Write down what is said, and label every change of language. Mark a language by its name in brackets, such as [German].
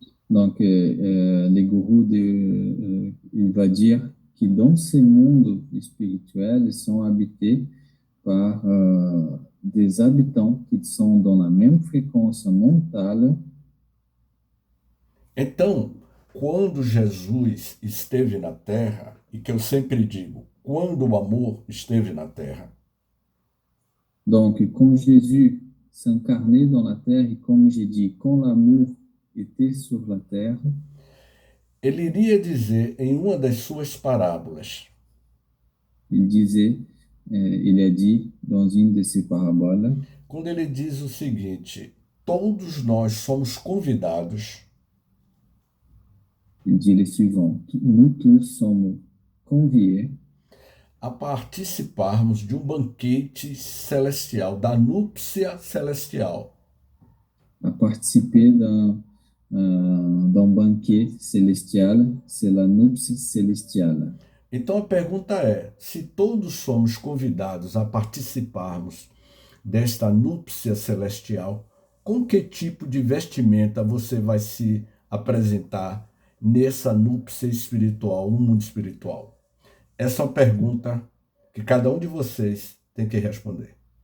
[French] Donc, les gourous, il va dire que dans ces mondes spirituels, ils sont habités par des habitants qui sont dans la même fréquence mentale. [Portuguese] Então, quando Jesus esteve na Terra, e que eu sempre digo, quando o amor esteve na Terra. [French] Donc, quand Jésus s'incarnait dans la Terre, et comme j'ai dit, quand l'amour était sur la Terre, [Portuguese] ele iria dizer em uma das suas parábolas, [French] il a dit dans une de ses paraboles, [Portuguese] quando ele diz o seguinte: todos nós somos convidados, [French] il dit le suivant: nous tous sommes conviés [Portuguese] a participarmos de um banquete celestial, da núpcia celestial. [French] à participer d'un banquet célestial, c'est la nuptie célestiale. [Portuguese] Então a pergunta é: se todos somos convidados a participarmos desta núpcia celestial, com que tipo de vestimenta você vai se apresentar nessa núpcia espiritual, no mundo espiritual? Essa é uma pergunta que cada um de vocês tem que responder.